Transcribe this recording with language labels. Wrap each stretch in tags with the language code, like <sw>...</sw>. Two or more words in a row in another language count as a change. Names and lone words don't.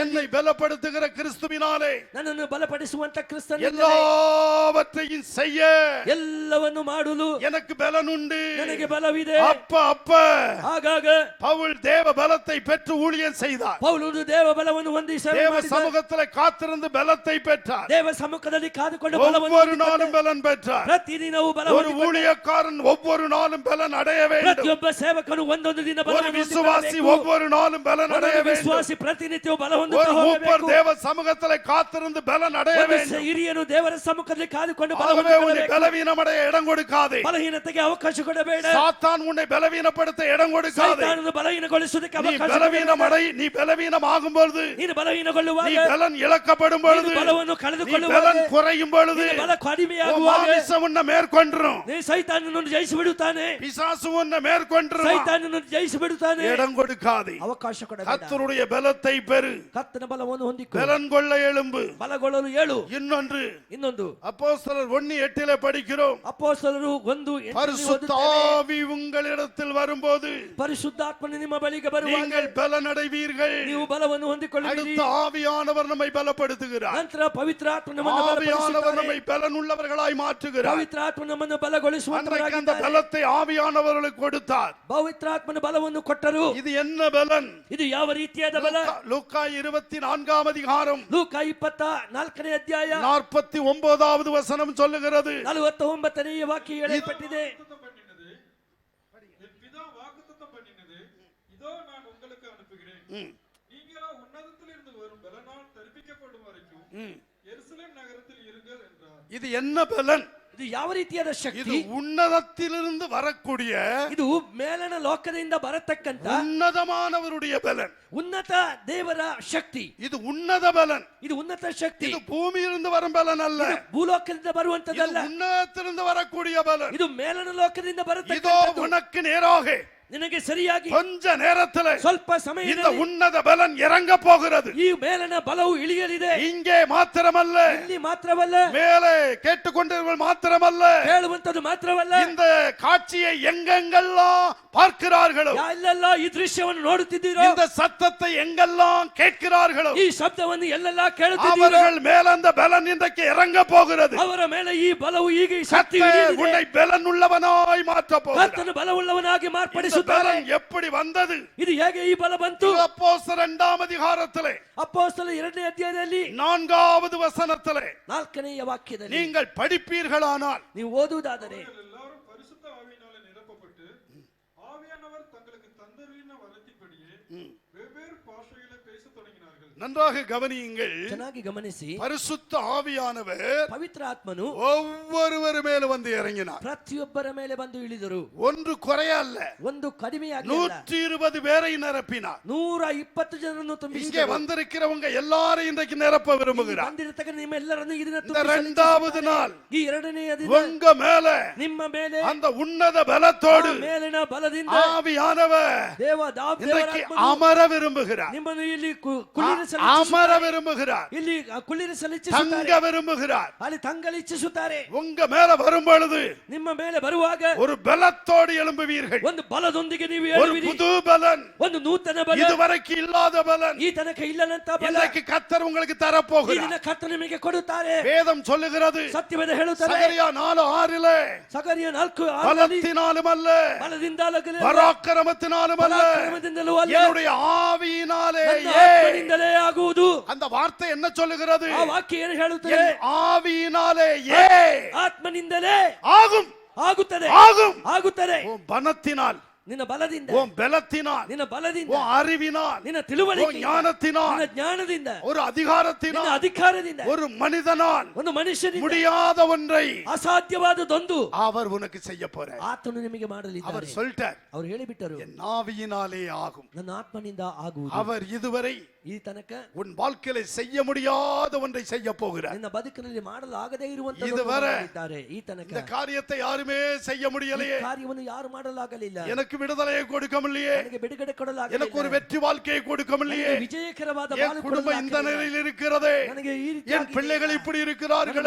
<ta>என்னை பலப்படுத்துகிற கிறிஸ்துவினாலே</ta> <kn>ನನ್ನನ್ನು ಬಲಪಡಿಸುವಂತ ಕ್ರಿಸ್ತನಿಂದ</kn> <ta>எல்லாவற்றையும் செய்ய</ta> <kn>ಎಲ್ಲವನ್ನು ಮಾಡಲು</kn> <ta>எனக்கு பலன் உண்டு.</ta> <kn>ನನಗೆ ಬಲವಿದೆ.</kn> <ta>அப்ப</ta> <kn>ಆಗಾಗ</kn> <ta>பவுல் தேவ பலத்தை பெற்று ஊழியம் செய்தார்.</ta> <kn>ಪೌಲನು ದೇವ ಬಲವನ್ನು ಹೊಂದಿ ಸೇವೆ</kn> <ta>தேவ</ta> <kn>ಮಾಡಿದ.</kn> <ta>சமூகத்திலே காத்திருந்து பலத்தை பெற்றார்.</ta> <kn>ದೇವ ಸಮ್ಮುಖದಲ್ಲಿ ಕಾದುಕೊಂಡು ಬಲವನ್ನು</kn> <ta>ஒவ்வொரு</ta> <kn>ಹೊಂದಿಕೊಂಡ.</kn> <ta>நாளும் பலன் பெற்றார்.</ta> <kn>ಪ್ರತಿದಿನವೂ ಬಲ</kn> <ta>ஒரு</ta> <kn>ಹೊಂದಿಕೊಂಡ.</kn> <ta>ஊழியக்காரன் ஒவ்வொரு நாளும் பலன் அடைய வேண்டும்.</ta> <kn>ಪ್ರತಿಯೊಬ್ಬ ಸೇವಕನು ಒಂದೊಂದು ದಿನ</kn> <ta>ஒரு</ta> <kn>ಬಲವನ್ನು</kn> <ta>விசுவாசி</ta> <kn>ಹೊಂದಿಕೊಳ್ಳಬೇಕು.</kn> <ta>ஒவ்வொரு நாளும் பலன் அடைய</ta> <kn>ಒಂದೊಂದು</kn> <ta>வேண்டும்.</ta> <kn>ವಿಶ್ವಾಸಿ ಪ್ರತಿನಿತ್ಯವೂ ಬಲ</kn> <ta>ஒரு</ta> <kn>ಹೊಂದುತ್ತಾ</kn> <ta>மூப்பர்</ta> <kn>ಹೋಗಬೇಕು.</kn> <ta>தேவ சமூகத்திலே காத்திருந்து பலன் அடைய</ta> <kn>ಒಂದು</kn> <ta>வேண்டும்.</ta> <kn>ಹಿರಿಯನು ದೇವರ ಸಮ್ಮುಖದಲ್ಲಿ ಕಾದುಕೊಂಡು ಬಲ</kn> <ta>ஆகவே உன்னை</ta> <kn>ಹೊಂದಿಕೊಳ್ಳಬೇಕು.</kn> <ta>பலவீனமடைய இடம் கொடுக்காதே.</ta> <kn>ಬಲಹೀನತೆಗೆ ಅವಕಾಶ ಕೊಡಬೇಡ.</kn> <ta>சாத்தான் உன்னை பலவீனப்படுத்த இடம் கொடுக்காதே.</ta> <kn>ಸೈತಾನನು ಬಲಹೀನಗೊಳಿಸುವುದಕ್ಕೆ</kn> <ta>நீ</ta> <kn>ಅವಕಾಶ</kn> <ta>பலவீனமடை, நீ பலவீனமாகும் பொழுது,</ta> <kn>ನೀನು ಬಲಹೀನಗೊಳ್ಳುವಾಗ,</kn> <ta>நீ பலன் இழக்கப்படும் பொழுது,</ta> <kn>ನೀನು ಬಲವನ್ನು</kn> <ta>நீ</ta> <kn>ಕಳೆದುಕೊಳ್ಳುವಾಗ,</kn> <ta>பலன் குறையும் பொழுது,</ta> <kn>ನಿನ್ನ ಬಲ</kn> <ta>உன்</ta> <kn>ಕಡಿಮೆಯಾಗುವಾಗ</kn> <ta>மாமிசம் உன்னை மேற்கொண்டுரும்.</ta> <kn>ನೀ ಸೈತಾನನನ್ನು ಜಯಿಸಿಬಿಡುತ್ತಾನೆ.</kn> <ta>பிசாசு உன்னை மேற்கொண்டுரும்.</ta> <kn>ಸೈತಾನನನ್ನು ಜಯಿಸಿಬಿಡುತ್ತಾನೆ.</kn> <ta>இடம் கொடுக்காதே.</ta> <kn>ಅವಕಾಶ ಕೊಡಬೇಡ.</kn> <ta>கர்த்தருடைய பலத்தை பெறு.</ta> <kn>ಕರ್ತನ ಬಲವನ್ನು ಹೊಂದಿಕೊ.</kn> <ta>பலன் கொள்ள எழும்பு.</ta> <kn>ಬಲಗೊಳ್ಳಲು ಏಳು.</kn> <ta>இன்னொன்று</ta> <kn>ಇನ್ನೊಂದು</kn> <ta>அப்போஸ்தலர் 1:8 படிக்கிறோம்.</ta> <kn>ಅಪೊಸ್ತಲರು 1:8</kn> <ta>பரிசுத்த ஆவி உங்களிடத்தில் வரும்போது</ta> <kn>ಪರಿಶುದ್ಧಾತ್ಮನು ನಿಮ್ಮ ಬಳಿಗೆ ಬರುವಾಗ</kn> <ta>நீங்கள் பலனடைவீர்கள்.</ta> <kn>ನೀವು ಬಲವನ್ನು ಹೊಂದಿಕೊಳ್ಳುವಿರಿ.</kn> <ta>அடுத்த ஆவியானவர் நம்மை பலப்படுத்துகிறார்.</ta> <kn>ನಂತರ ಪವಿತ್ರಾತ್ಮ ನಮ್ಮನ್ನು</kn> <ta>ஆவியானவர்</ta> <kn>ಬಲಪಡಿಸುತ್ತಾನೆ.</kn> <ta>நம்மை பலனுள்ளவர்களாய் மாற்றுகிறார்.</ta> <kn>ಪವಿತ್ರಾತ್ಮ ನಮ್ಮನ್ನು</kn> <ta>அன்றைக்கு அந்த</ta> <kn>ಬಲಗೊಳಿಸುವಂತವರಾಗಿದ್ದಾರೆ.</kn> <ta>பலத்தை ஆவியானவர்களுக்கு கொடுத்தார்.</ta> <kn>ಪವಿತ್ರಾತ್ಮನ ಬಲವನ್ನು ಕೊಟ್ಟರು.</kn> <ta>இது என்ன பலன்?</ta> <kn>ಇದು ಯಾವ ರೀತಿಯಾದ ಬಲ?</kn> <ta>லூக்கா 24ஆம் அதிகாரம்</ta> <kn>ಲೂಕ 24ನೇ ಅಧ್ಯಾಯ</kn> <ta>49வது வசனம் சொல்லுகிறது.</ta> <kn>49ನೇ ವಾಕ್ಯ ಹೇಳಲ್ಪಟ್ಟಿದೆ.</kn> <ta>வாக்குத்தத்தம் பண்ணினது, என் பிதா வாக்குத்தத்தம் பண்ணினது, இதோ நான் உங்களுக்கு அனுப்புகிறேன். நீங்களோ உன்னதத்திலிருந்து வரும் பலனால் தரிப்பிக்கப்படும் வரைக்கும் எருசலேம் நகரத்தில் இருங்கள் என்றார். இது என்ன பலன்?</ta> <kn>ಇದು ಯಾವ ರೀತಿಯಾದ</kn> <ta>இது</ta> <kn>ಶಕ್ತಿ?</kn> <ta>உன்னதத்திலிருந்து வரக்கூடிய</ta> <kn>ಇದು ಮೇಲನ ಲೋಕದಿಂದ ಬರತಕ್ಕಂತ</kn> <ta>உன்னதமானவருடைய பலன்.</ta> <kn>ಉನ್ನತ ದೇವರ ಶಕ್ತಿ.</kn> <ta>இது உன்னத பலன்.</ta> <kn>ಇದು ಉನ್ನತ ಶಕ್ತಿ.</kn> <ta>இது பூமியிலிருந்து வரும் பலன் அல்ல.</ta> <kn>ಇದು ಭೂಲೋಕದಿಂದ</kn> <ta>இது</ta> <kn>ಬರುವಂತದಲ್ಲ.</kn> <ta>உன்னதத்திலிருந்து வரக்கூடிய பலன்.</ta> <kn>ಇದು ಮೇಲನ ಲೋಕದಿಂದ</kn> <ta>இதோ</ta> <kn>ಬರತಕ್ಕಂತದ್ದು.</kn> <ta>உனக்கு நேராக</ta> <kn>ನಿನಗೆ ಸರಿಯಾಗಿ</kn> <ta>கொஞ்ச நேரத்தில்</ta> <kn>ಸ್ವಲ್ಪ</kn> <ta>இந்த</ta> <kn>ಸಮಯದಲ್ಲಿ</kn> <ta>உன்னத பலன் இறங்க போகிறது.</ta> <kn>ಈ ಮೇಲನ ಬಲವು ಇಳಿಯಲಿದೆ.</kn> <ta>இங்கே மாத்திரமல்ல,</ta> <kn>ಇಲ್ಲಿ ಮಾತ್ರವಲ್ಲ,</kn> <ta>மேலே கேட்டுக்கொண்டவர்கள் மாத்திரமல்ல,</ta> <kn>ಕೇಳುವಂತದ್ದು ಮಾತ್ರವಲ್ಲ,</kn> <ta>இந்த காட்சியை எங்கெங்கெல்லாம் பார்க்கிறார்களோ,</ta> <kn>ಎಲ್ಲೆಲ್ಲ ಈ ದೃಶ್ಯವನ್ನು ನೋಡುತ್ತಿದ್ದೀರೋ,</kn> <ta>இந்த சத்தத்தை எங்கெல்லாம் கேட்கிறார்களோ,</ta> <kn>ಈ ಶಬ್ದವನ್ನು ಎಲ್ಲೆಲ್ಲ ಕೇಳುತ್ತಿದ್ದೀರೋ,</kn> <ta>அவர்கள் மேல் அந்த பலன் இன்றைக்கு இறங்க போகிறது.</ta> <kn>ಅವರ ಮೇಲೆ ಈ ಬಲವು ಈಗ ಈ ಶಕ್ತಿ</kn> <ta>கர்த்தர்</ta> <kn>ಇಳಿಯಲಿದೆ.</kn> <ta>உன்னை பலன் உள்ளவனாய் மாற்ற போகிறார்.</ta> <kn>ಕರ್ತನು ಬಲವುಳ್ಳವನಾಗಿ</kn> <ta>இந்த</ta> <kn>ಮಾರ್ಪಡಿಸುತ್ತಾನೆ.</kn> <ta>பலன் எப்படி வந்தது?</ta> <kn>ಇದು ಹೇಗೆ ಈ ಬಲ ಬಂತು?</kn> <ta>அப்போஸ்தலர் 2ஆம் அதிகாரத்திலே</ta> <kn>ಅಪೊಸ್ತಲರ 2ನೇ ಅಧ್ಯಾಯದಲ್ಲಿ</kn> <ta>4வது வசனத்திலே</ta> <kn>4ನೇ ವಾಕ್ಯದಲ್ಲಿ</kn> <ta>நீங்கள் படிப்பீர்களானால்</ta> <kn>ನೀವು ಓದುವುದಾದರೆ,</kn> <ta>எல்லாரும் பரிசுத்த ஆவியினாலே நிரப்பப்பட்டு ஆவியானவர் தங்களுக்கு தந்தரின வரத்தின்படியே வெவ்வேறு பாஷைகளை பேசத் தொடங்கினார்கள். நன்றாக கவனியுங்கள்.</ta> <kn>ಚೆನ್ನಾಗಿ ಗಮನಿಸಿ.</kn> <ta>பரிசுத்த ஆவியானவர்</ta> <kn>ಪವಿತ್ರ ಆತ್ಮನು</kn> <ta>ஒவ்வொருவர் மேல வந்து இறங்கினார்.</ta> <kn>ಪ್ರತಿಯೊಬ್ಬರ ಮೇಲೆ ಬಂದು ಇಳಿದರು.</kn> <ta>ஒன்று குறைய அல்ல,</ta> <kn>ಒಂದು ಕಡಿಮೆಯಾಗಿ</kn> <ta>120 பேரை நிரப்பினார்.</ta> <kn>120 ಜನರನ್ನು</kn> <ta>இங்கே</ta> <kn>ತುಂಬಿಸಿದರು.</kn> <ta>வந்திருக்கிறவங்க எல்லாரும் இன்றைக்கு நிரப்ப விரும்புகிறார்.</ta> <kn>ಬಂದಿರತಕ್ಕ ನಿಮ್ಮ ಎಲ್ಲರನ್ನು ಇದನ್ನ</kn> <ta>இந்த</ta> <kn>ತುಂಬಿಸಲು</kn> <ta>2வது நாள்</ta> <kn>ಈ 2ನೇ ದಿನ</kn> <ta>உங்க மேல</ta> <kn>ನಿಮ್ಮ ಮೇಲೆ</kn> <ta>அந்த உன்னத பலத்தோடு</ta> <kn>ಆ ಮೇಲಿನ ಬಲದಿಂದ</kn> <ta>ஆவியானவர்</ta> <kn>ದೇವ</kn> <ta>இன்றைக்கு</ta> <kn>ದೇವರಾತ್ಮನು</kn> <ta>அமர விரும்புகிறார்.</ta> <kn>ನಿಮ್ಮನ್ನು ಇಲ್ಲಿ ಕುಳ್ಳಿರಿಸಲು</kn> <ta>அமர விரும்புகிறார்,</ta> <kn>ಇಲ್ಲಿ ಕುಳ್ಳಿರಿಸಲು</kn> <ta>தங்க</ta> <kn>ಇಚ್ಛಿಸುತ್ತಾರೆ,</kn> <ta>விரும்புகிறார்.</ta> <kn>ಅಲ್ಲಿ ತಂಗಲು ಇಚ್ಛಿಸುತ್ತಾರೆ.</kn> <ta>உங்க மேல வரும் பொழுது</ta> <kn>ನಿಮ್ಮ ಮೇಲೆ ಬರುವಾಗ</kn> <ta>ஒரு பலத்தோடு எழும்புவீர்கள்.</ta> <kn>ಒಂದು ಬಲದೊಂದಿಗೆ ನೀವು</kn> <ta>ஒரு</ta> <kn>ಹೇಳುವಿರಿ.</kn> <ta>புது பலன்,</ta> <kn>ಒಂದು ನೂತನ ಬಲ,</kn> <ta>இதுவரைக்கும் இல்லாத பலன்</ta> <kn>ಈ ತನಕ ಇಲ್ಲದಂತ ಬಲ</kn> <ta>இன்றைக்கு கர்த்தர் உங்களுக்கு</ta> <kn>ಈ</kn> <ta>தரப்போகிறார்.</ta> <kn>ದಿನ ಕರ್ತನು ನಿಮಗೆ ಕೊಡುತ್ತಾರೆ.</kn> <ta>வேதம் சொல்லுகிறது,</ta> <kn>ಸತ್ಯವೇದ ಹೇಳುತ್ತದೆ,</kn> <ta>சகரியா 4:6</ta> <kn>ಸಗರಿಯ 4:6</kn> <ta>பலத்தினாலும் அல்ல,</ta> <kn>ಬಲದಿಂದಲೂ</kn> <ta>பராக்கிரமத்தினாலும் அல்ல,</ta> <kn>ಪರಾಕ್ರಮದಿಂದಲೂ ಅಲ್ಲ,</kn> <ta>என்னுடைய ஆவியினாலேயே.</ta> <kn>ನನ್ನ ಆತ್ಮನಿಂದಲೇ ಆಗುವುದು.</kn> <ta>அந்த வார்த்தை என்ன சொல்லுகிறது?</ta> <kn>ಆ ವಾಕ್ಯ ಏನು ಹೇಳುತ್ತದೆ?</kn> <ta>என் ஆவியினாலேயே</ta> <kn>ಆತ್ಮನಿಂದಲೇ</kn> <ta>ஆகும்,</ta> <kn>ಆಗುತ್ತದೆ,</kn> <ta>ஆகும்.</ta> <kn>ಆಗುತ್ತದೆ.</kn> <ta>உன் பணத்தினால்,</ta> <kn>ನಿನ್ನ ಬಲದಿಂದ,</kn> <ta>உன் பலத்தினால்,</ta> <kn>ನಿನ್ನ ಬಲದಿಂದ,</kn> <ta>உன் அறிவினால்,</ta> <kn>ನಿನ್ನ</kn> <ta>உன்</ta> <kn>ತಿಳುವಳಿಕೆ,</kn> <ta>ஞானத்தினால்,</ta> <kn>ನಿನ್ನ ಜ್ಞಾನದಿಂದ,</kn> <ta>ஒரு</ta> <kn>ನಿನ್ನ</kn> <ta>அதிகாரத்தினால்,</ta> <kn>ಅಧಿಕಾರದಿಂದ,</kn> <ta>ஒரு மனிதனால்</ta> <kn>ಒಂದು ಮನುಷ್ಯನಿಂದ</kn> <ta>முடியாத ஒன்றை</ta> <kn>ಅಸಾಧ್ಯವಾದದೊಂದು</kn> <ta>அவர் உனக்கு செய்ய போறார்.</ta> <kn>ಆತನು ನಿಮಗೆ</kn> <ta>அவர்</ta> <kn>ಮಾಡಲಿದ್ದಾರೆ.</kn> <ta>சொல்லிட்டார்,</ta> <kn>ಅವರು ಹೇಳಿಬಿಟ್ಟರು,</kn> <ta>என் ஆவியினாலே ஆகும்.</ta> <kn>ನನ್ನ ಆತ್ಮನಿಂದ ಆಗುವುದು.</kn> <ta>அவர் இதுவரை</ta> <kn>ಈ ತನಕ</kn> <ta>உன் வாழ்க்கையில செய்ய முடியாத ஒன்றை செய்ய போகிறார்.</ta> <kn>ನಿನ್ನ ಬದುಕಿನಲ್ಲಿ ಮಾಡಲು ಆಗದೇ ಇರುವಂತಹ</kn> <ta>இதுவரை</ta> <kn>ಈ ತನಕ</kn> <ta>இந்த காரியத்தை யாருமே செய்ய</ta> <kn>ಈ</kn> <ta>முடியலையே.</ta> <kn>ಕಾರ್ಯವನ್ನು ಯಾರು ಮಾಡಲಾಗಲಿಲ್ಲ.</kn> <ta>எனக்கு விடுதலையை கொடுக்க முடியலையே,</ta> <kn>ನನಗೆ ಬಿಡುಗಡೆ</kn> <ta>எனக்கு</ta> <kn>ಕೊಡಲಾಗಲಿಲ್ಲ.</kn> <ta>ஒரு வெற்றி வாழ்க்கையை கொடுக்க முடியலையே,</ta> <kn>ನನಗೆ ವಿಜಯಕರವಾದ</kn> <ta>என்</ta> <kn>ಬಾಳು</kn> <ta>குடும்பம் இந்த</ta> <kn>ಕೊಡಲಾಗಲಿಲ್ಲ.</kn> <ta>நிலையில் இருக்கிறதே,</ta> <kn>ನನಗೆ ಈ ರೀತಿ</kn> <ta>என் பிள்ளைகள் இப்படி இருக்கிறார்களே,</ta>